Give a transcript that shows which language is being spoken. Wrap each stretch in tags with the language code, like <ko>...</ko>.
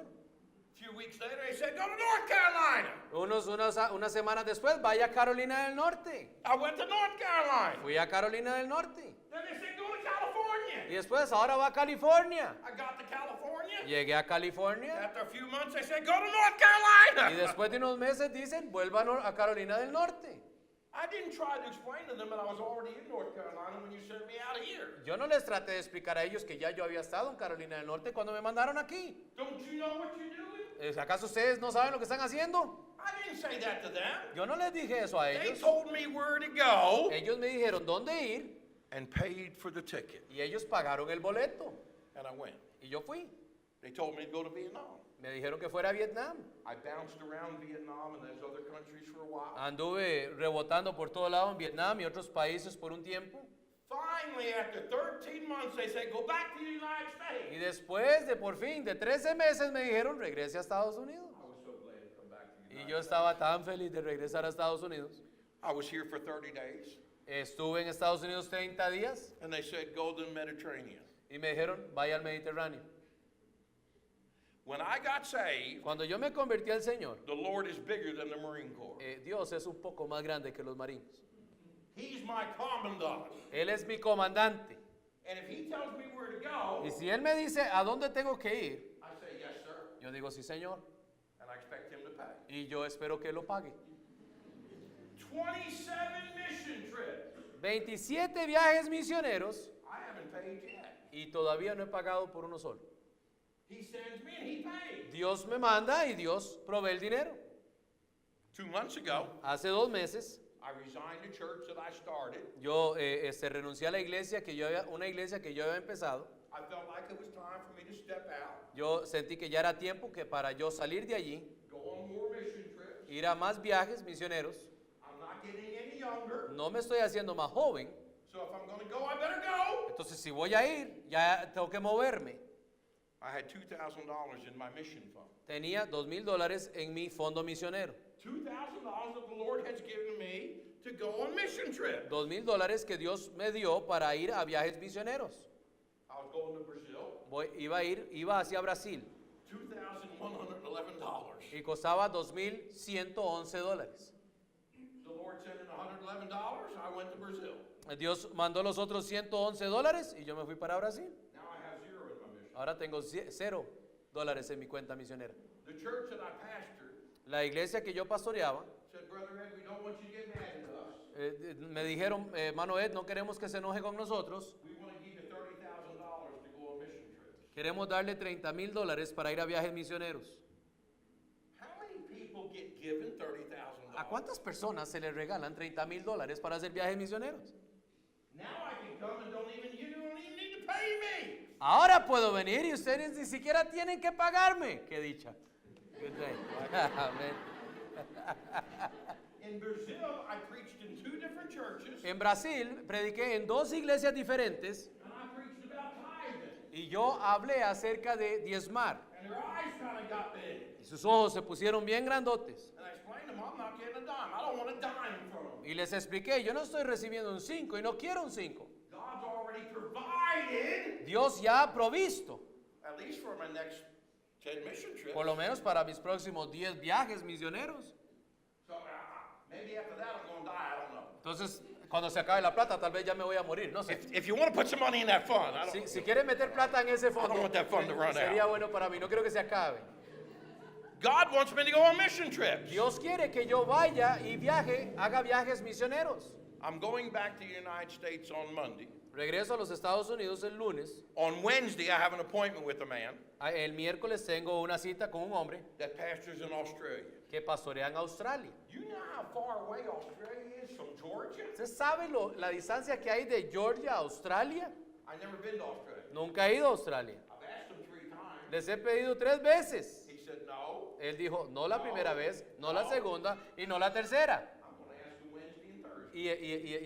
<en>A few weeks later, they said, go to North Carolina.</en> <es>Unas semanas después, vaya a Carolina del Norte.</es> <en>I went to North Carolina.</en> <es>Fui a Carolina del Norte.</es> <en>Then they said, go to California.</en> <es>Y después, ahora va a California.</es> <en>I got to California.</en> <es>Llegué a California.</es> <en>After a few months, they said, go to North Carolina.</en> <es>Y después de unos meses dicen, vuelva a Carolina del Norte.</es> <en>I didn't try to explain to them that I was already in North Carolina when you sent me out of here.</en> <es>Yo no les traté de explicar a ellos que ya yo había estado en Carolina del Norte cuando me mandaron aquí.</es> <en>Don't you know what you're doing?</en> <es>¿Acaso ustedes no saben lo que están haciendo?</es> <en>I didn't say that to them.</en> <es>Yo no les dije eso a</es> <en>They</en> <es>ellos.</es> <en>told me where to go</en> <es>Ellos me dijeron dónde ir</es> <en>and paid for the ticket.</en> <es>y ellos pagaron el boleto.</es> <en>And I went.</en> <es>Y yo fui.</es> <en>They told me to go to Vietnam.</en> <es>Me dijeron que fuera a Vietnam.</es> <en>I bounced around Vietnam and those other countries for a while.</en> <es>Anduve rebotando por todo lado en Vietnam y otros países por un tiempo.</es> <en>Finally, after 13 months, they said, go back to the United</en> <es>Y</es> <en>States.</en> <es>después de por fin de 13 meses me dijeron regrese a Estados Unidos.</es> <en>I was so glad to come back to the United</en> <es>yo estaba tan feliz de regresar a Estados Unidos.</es> <en>I was here for 30 days.</en> <es>Estuve en Estados Unidos 30 días</es> <en>And they said, go to the Mediterranean.</en> <es>y me dijeron vaya al Mediterráneo.</es> <en>When I got saved,</en> <es>Cuando yo me convertí al Señor,</es> <en>the Lord is bigger than the Marine Corps.</en> <es>Dios es un poco más grande que los marines.</es> <en>He's my commandant.</en> <es>Él es mi comandante.</es> <en>And if he tells me where to go,</en> <es>Y si Él me dice a dónde tengo que ir,</es> <en>I say, yes, sir.</en> <es>yo digo sí, Señor.</es> <en>And I expect him to pay.</en> <es>Y yo espero que Él lo pague.</es> <en>27 mission trips.</en> <es>27 viajes misioneros</es> <en>I haven't paid yet.</en> <es>y todavía no he pagado por uno solo.</es> <en>He sends me and he pays.</en> <es>Dios me manda y Dios provee el dinero.</es> <en>2 months ago,</en> <es>Hace 2 meses</es> <en>I resigned the church that I started.</en> <es>yo renuncié a la iglesia una iglesia que yo había empezado.</es> <en>I felt like it was time for me to step out,</en> <es>Yo sentí que ya era tiempo que para yo salir de allí,</es> <en>go on more mission trips.</en> <es>ir a más viajes misioneros.</es> <en>I'm not getting any younger,</en> <es>No me estoy haciendo más joven,</es> <en>so if I'm going to go, I better go.</en> <es>entonces si voy a ir, ya tengo que moverme.</es> <en>I had $2,000 in my mission fund.</en> <es>Tenía $2,000 en mi fondo misionero.</es> <en>$2,000 that the Lord has given me to go on mission trips.</en> <es>$2,000 que Dios me dio para ir a viajes misioneros.</es> <en>I was going to Brazil,</en> <es>Iba hacia Brasil</es> <en>$2,111.</en> <es>y costaba $2,111.</es> <en>The Lord sent in $111. I went to Brazil.</en> <es>Dios mandó los otros $111 y yo me fui para Brasil.</es> <en>Now I have zero in my mission.</en> <es>Ahora tengo $0 en mi cuenta misionera.</es> <en>The church that I pastored</en> <es>La iglesia que yo pastoreaba,</es> <en>said, Brother Ed, we don't want you to get mad at us.</en> <es>me dijeron, hermano Ed, no queremos que se enoje con nosotros.</es> <en>We want to give you $30,000 to go on mission trips.</en> <es>Queremos darle $30,000 para ir a viajes misioneros.</es> <en>How many people get given $30,000?</en> <es>¿A cuántas personas se les regalan $30,000 para hacer viajes misioneros?</es> <en>Now I can come and you don't even need to pay me.</en> <es>Ahora puedo venir y ustedes ni siquiera tienen que pagarme. Qué dicha.</es> <en>Good day.</en> <es>Amén.</es> <en>In Brazil, I preached in 2 different churches,</en> <es>En Brasil prediqué en 2 iglesias diferentes</es> <en>and I preached about tithing.</en> <es>y yo hablé acerca de diezmar.</es> <en>And their eyes kind of got big.</en> <es>Y sus ojos se pusieron bien grandotes.</es> <en>And I explained to them, I'm not getting a dime. I don't want a dime from them.</en> <es>Y les expliqué, yo no estoy recibiendo un 5 y no quiero un 5.</es> <en>God's already provided,</en> <es>Dios ya ha provisto,</es> <en>at least for my next 10 mission trips.</en> <es>por lo menos para mis próximos 10 viajes misioneros.</es> <en>So maybe after that I'm going to die. I don't know.</en> <es>Entonces, cuando se acabe la plata, tal vez ya me voy a morir, no sé.</es> <en>If you want to put some money in that fund, I don't.</en> <es>Si quieren meter plata en ese</es> <en>I</en> <es>fondo,</es> <en>don't want that fund to run</en> <es>sería</es> <en>out.</en> <es>bueno para mí, no quiero que se acabe.</es> <en>God wants me to go on mission trips.</en> <es>Dios quiere que yo vaya y viaje, haga viajes misioneros.</es> <en>I'm going back to the United States on Monday.</en> <es>Regreso a los Estados Unidos el lunes.</es> <en>On Wednesday, I have an appointment with a man</en> <es>El miércoles tengo una cita con un hombre</es> <en>that pastors in Australia.</en> <es>que pastorea en Australia.</es> <en>You know how far away Australia is from Georgia?</en> <es>¿Usted sabe la distancia que hay de Georgia a Australia?</es> <en>I've never been to Australia.</en> <es>Nunca he ido a Australia.</es> <en>I've asked him 3 times.</en> <es>Les he pedido 3 veces.</es> <en>He said no.</en> <es>Él dijo, no la primera vez, no la segunda y no la tercera.</es> <en>I'm going to ask him Wednesday and Thursday.</en>